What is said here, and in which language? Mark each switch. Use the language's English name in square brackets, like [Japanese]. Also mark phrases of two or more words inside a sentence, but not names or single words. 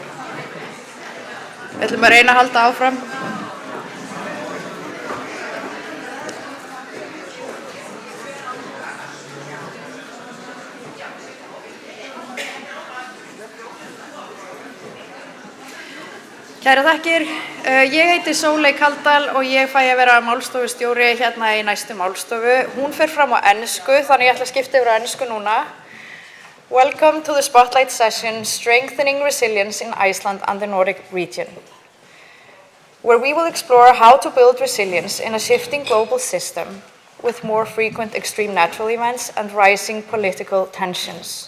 [Icelandic] Við ætlum að reyna að halda áfram. Kæra þakkir, ég heiti Sóley Kaldal og ég fæ að vera málstofustjóri hérna í næstu málstofu. Hún fer fram á ensku, þannig ég ætla að skipta yfir á ensku núna. [English] Welcome to the Spotlight session, Strengthening Resilience in Iceland and the Nordic Region, where we will explore how to build resilience in a shifting global system with more frequent extreme natural events and rising political tensions.